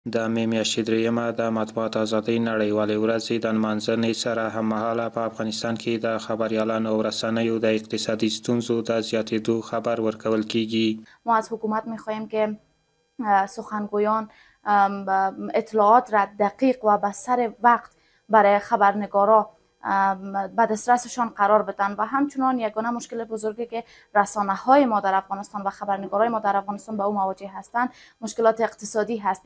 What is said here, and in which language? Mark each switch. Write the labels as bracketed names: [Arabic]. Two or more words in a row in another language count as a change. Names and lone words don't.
[Pashto] د مې میاشتې دریمه د مطبوعاتو ازادۍ نړیوالې ورځې د نمانځنې سره هممهاله په افغانستان کې د خبریالانو او رسنیو د اقتصادي ستونزو د زیاتېدو خبر ورکول کیږي. [Persian] ما از حکومت می‌خواهیم که سخنگویان اطلاعات را دقیق و به سر وقت برای خبرنگارا به دسترسشان قرار بدن و همچنان یگانه مشکل بزرگی که رسانه های ما در افغانستان و خبرنگارای ما در افغانستان به او مواجه هستند مشکلات اقتصادی هست.